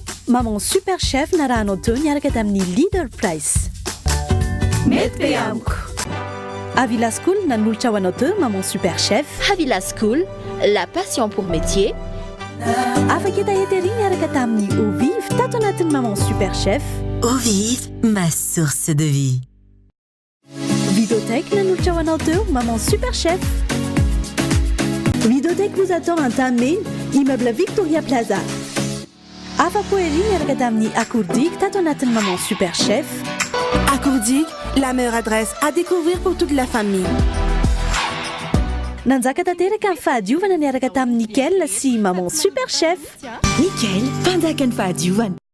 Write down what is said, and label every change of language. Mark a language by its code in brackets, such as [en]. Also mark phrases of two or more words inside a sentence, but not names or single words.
[mg] maman super chef narahanao teo niaraka tamin'ny leader price mety be amiko. à Villa School nanolotra ho anao teo maman super chef. [fr] À Villa School, la passion pour métier. [mg] afaka etahetery niaraka tamin'ny Eau Vive tato anatin'ny maman super chef. [fr] Eau Vive, ma source de vie. [mg] Vidotech nanolotra ho anao teo maman super chef. [fr] Vidotech vous attend un Tamé, immeuble Victoria Plaza. [mg] afa-po ery niaraka tamin'ny Accourdic tato anatin'ny maman super chef. [fr] Accourdic, la meilleure adresse à découvrir pour toute la famille. [mg] nanjaka tanteraka amin'ny fahadiovana niaraka tamin'ny Nickel sy maman super chef. Nickel, mpanjaka ny fahadiovana.